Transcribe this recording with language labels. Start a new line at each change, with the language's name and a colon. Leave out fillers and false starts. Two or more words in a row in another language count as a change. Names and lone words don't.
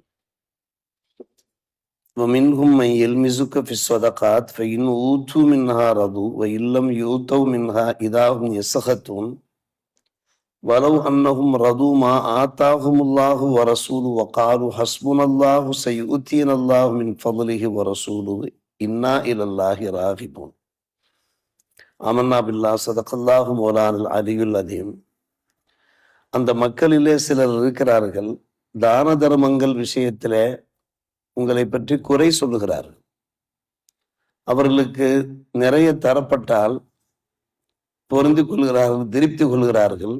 Arabic: ومنهم من يلمزك في الصدقات فإن أوتوا منها رضوا وإن لم يؤتوا منها إذا هم يسخطون ولو أنهم رضوا ما آتاهم الله ورسوله وقالوا حسبنا الله سيؤتينا الله من فضله ورسوله إنا إلى الله راغبون. آمنا بالله صدق الله مولانا العلي العظيم.
Tamil: அந்த மக்களிலே சிலர் இருக்கிறார்கள், தான தர்மங்கள் விஷயத்திலே உங்களை பற்றி குறை சொல்லுகிறார்கள். அவர்களுக்கு நிறைய தரப்பட்டால் பொருந்தி கொள்கிறார்கள், திருப்தி கொள்கிறார்கள்.